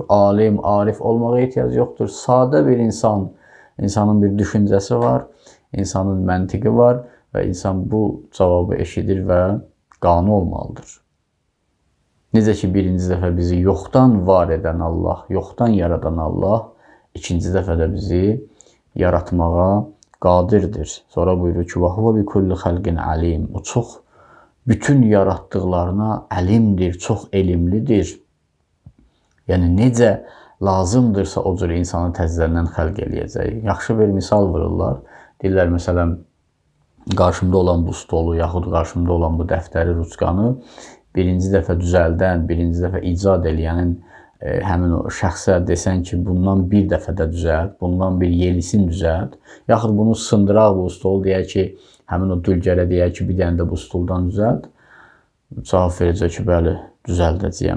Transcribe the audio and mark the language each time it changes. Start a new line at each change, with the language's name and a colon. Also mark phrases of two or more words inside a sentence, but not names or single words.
Azerbaijani: Alim, arif olmağa ehtiyac yoxdur. Sadə bir insan, insanın bir düşüncəsi var, insanın məntiqi var və insan bu cavabı eşidir və qane olmalıdır. Necə ki, birinci dəfə bizi yoxdan var edən Allah, yoxdan yaradan Allah, ikinci dəfə də bizi yaratmağa qadirdir. Sonra buyurur ki,
Arabic: وَهُوَ بِكُلِّ خَلْقٍ عَلِيمٍ
Azerbaijani: O çox, bütün yaratdıqlarına əlimdir, çox elmlidir. Yəni, necə lazımdırsa o cür insanı təzədən xəlq eləyəcək. Yaxşı bir misal vururlar. Deyirlər, məsələn, qarşımda olan bu stolu, yaxud qarşımda olan bu dəftəri, ruçqanı birinci dəfə düzəldən, birinci dəfə icad eləyənin həmin o şəxsə desən ki, bundan bir dəfə də düzəlt, bundan bir yenisini düzəlt, yaxud bunu sındıraq bu stolu, deyək ki, həmin o dülgərə deyək ki, bir dənə də bu stoldan düzəlt, cavab verəcək ki, bəli, düzəldəcəyəm.